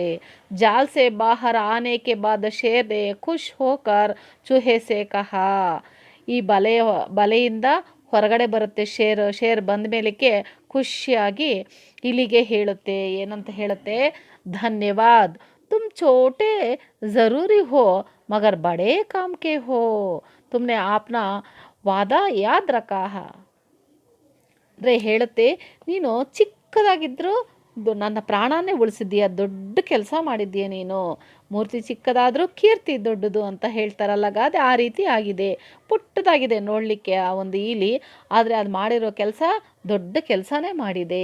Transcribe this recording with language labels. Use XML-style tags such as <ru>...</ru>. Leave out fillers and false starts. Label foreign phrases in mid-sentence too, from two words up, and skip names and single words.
<hi>जाल से बाहर आने के बाद शेर ने खुश होकर चूहे से कहा.</hi> <kn>ಈ ಬಲೆಯಿಂದ ಹೊರಗಡೆ ಬರುತ್ತೆ ಶೇರ್ ಬಂದ ಮೇಲಕ್ಕೆ ಖುಷಿಯಾಗಿ ಇಲಿಗೆ ಹೇಳುತ್ತೆ, ಏನಂತ ಹೇಳುತ್ತೆ, ಧನ್ಯವಾದ್,</kn> <hi>तुम छोटे ज़रूरी हो मगर बड़े काम के हो, तुमने अपना वादा याद रखा है.</hi> <kn>ಅಂದರೆ ಹೇಳುತ್ತೆ, ನೀನು ಚಿಕ್ಕದಾಗಿದ್ದರೂ ನನ್ನ ಪ್ರಾಣನೇ ಉಳಿಸಿದ್ದೀಯ, ದೊಡ್ಡ ಕೆಲಸ ಮಾಡಿದ್ದೀಯ ನೀನು. ಮೂರ್ತಿ ಚಿಕ್ಕದಾದರೂ ಕೀರ್ತಿ ದೊಡ್ಡದು ಅಂತ ಹೇಳ್ತಾರಲ್ಲ ಗಾದೆ, ಆ ರೀತಿ ಆಗಿದೆ. ಪುಟ್ಟದಾಗಿದೆ ನೋಡಲಿಕ್ಕೆ ಆ ಒಂದು ಇಲಿ, ಆದರೆ ಅದು ಮಾಡಿರೋ ಕೆಲಸ ದೊಡ್ಡ ಕೆಲಸನೇ ಮಾಡಿದೆ.</kn>